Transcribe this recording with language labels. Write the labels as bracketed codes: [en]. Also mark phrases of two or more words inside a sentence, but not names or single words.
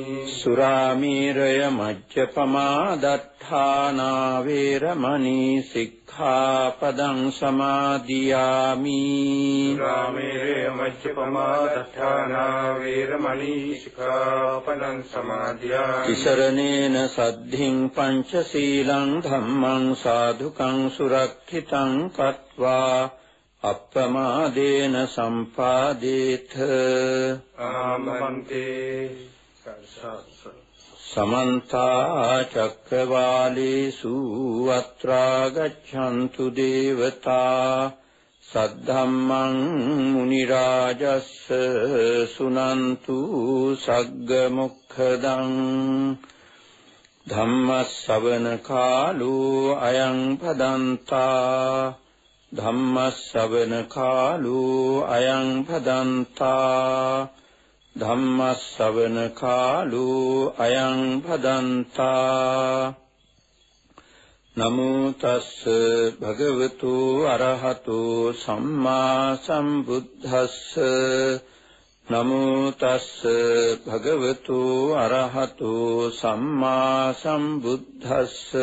[pi] සුරාමේරය මජ්ජපමා දත්තානා වේරමණී සික්ඛාපදං සමාදියාමි. සුරාමේරය මජ්ජපමා දත්තානා වේරමණී සික්ඛාපදං සමාදියාමි. තිසරණේන සද්ධින් පංචශීලං ධම්මං සාධුකං සුරක්ඛිතං කତ୍වා අප්පමාදේන සම්පාදේත. ආමන්තේ. समन्ता चक्रवालेषु अत्रा गच्छन्तु देवता सद्धम्मं मुनिराजस्स सुनन्तु सग्गमुखदं धम्मස්සවන කාලෝ අයං භදන්තා. ධම්මස්සවන කාලෝ අයං භදන්තා. ධම්මස්සවන කාලෝ අයං භදන්තා. නමෝ තස්ස භගවතු අරහතෝ සම්මා සම්බුද්දස්ස. නමෝ තස්ස භගවතු අරහතෝ සම්මා සම්බුද්දස්ස.